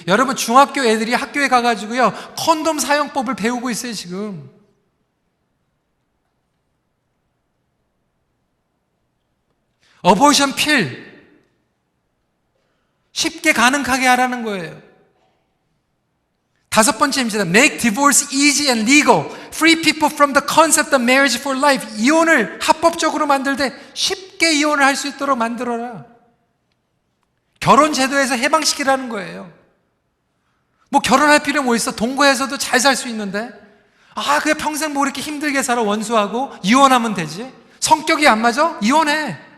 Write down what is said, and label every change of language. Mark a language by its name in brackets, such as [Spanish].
[Korean] 여러분, 중학교 애들이 학교에 가가지고요, 콘돔 사용법을 배우고 있어요, 지금. [English] 어보션 필. [Korean] 쉽게 가능하게 하라는 거예요. 다섯 번째입니다. [English] Make divorce easy and legal. Free people from the concept of marriage for life. [Korean] 이혼을 합법적으로 만들 때 쉽게 이혼을 할 수 있도록 만들어라. 결혼 제도에서 해방시키라는 거예요. 뭐 결혼할 필요 뭐 있어? 동거해서도 잘 살 수 있는데. 그냥 평생 뭐 이렇게 힘들게 살아 원수하고 이혼하면 되지. 성격이 안 맞아? 이혼해.